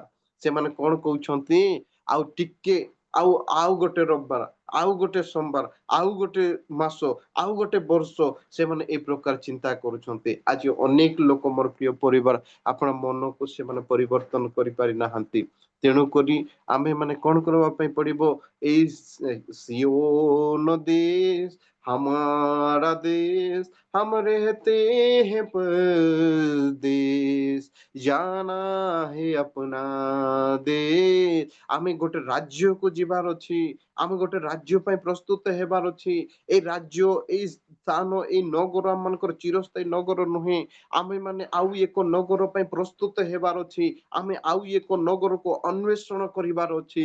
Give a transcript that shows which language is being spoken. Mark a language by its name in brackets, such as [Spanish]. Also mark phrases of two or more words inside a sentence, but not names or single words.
[Odia] ସେମାନେ କଣ କହୁଛନ୍ତି, ଆଉ ଟିକେ, ଆଉ ଆଉ ଗୋଟେ ରବିବାର, ଆଉ ଗୋଟେ ସୋମବାର, ଆଉ ଗୋଟେ ମାସ, ଆଉ ଗୋଟେ ବର୍ଷ, ସେମାନେ ଏ ପ୍ରକାର ଚିନ୍ତା କରୁଛନ୍ତି। ଆଜି ଅନେକ ଲୋକ, ମୋର ପ୍ରିୟ ପରିବାର, ଆପଣ ମନକୁ ସେମାନେ ପରିବର୍ତ୍ତନ କରିପାରି ନାହାନ୍ତି। ତେଣୁକରି ଆମ୍ଭେ ମାନେ କଣ କରିବା ପାଇଁ ପଡିବ, ଏଇ [Hindi] सियोन देश हमारा देश, हम रहते हैं परदेश, जाना है अपना देश। [Odia] ଆମେ ଗୋଟେ ରାଜ୍ୟକୁ ଯିବାର ଅଛି, ଆମେ ଗୋଟେ ରାଜ୍ୟ ପାଇଁ ପ୍ରସ୍ତୁତ ହେବାର ଅଛି। ଏଇ ରାଜ୍ୟ, ଏଇ ସ୍ଥାନ, ଏଇ ନଗର ଆମ ମାନଙ୍କର ଚିରସ୍ଥାୟୀ ନଗର ନୁହେଁ। ଆମେ ମାନେ ଆଉ ଏକ ନଗର ପାଇଁ ପ୍ରସ୍ତୁତ ହେବାର ଅଛି। ଆମେ ଆଉ ଏକ ନଗରକୁ ଅନ୍ୱେଷଣ କରିବାର ଅଛି।